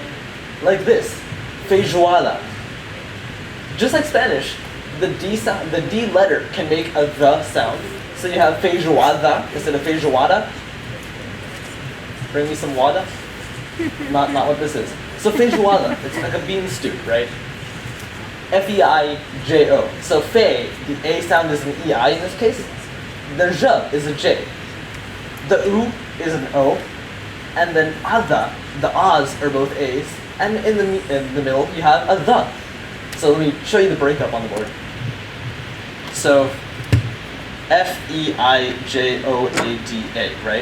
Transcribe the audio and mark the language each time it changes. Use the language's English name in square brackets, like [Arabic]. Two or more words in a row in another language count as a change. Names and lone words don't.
[English] Like this. Feijoada. Just like Spanish, the D sound, the D letter can make a the sound. So you have feijoada instead of feijoada. Bring me some wada. Not what this is. So feijoada, it's like a bean stew, right? F-E-I-J-O. So fe, the A sound is an E-I in this case. The j is a J. The U is an O. And then ada, the A's are both A's. And in the middle, you have a the. So let me show you the breakup on the board. So F-E-I-J-O-A-D-A, right?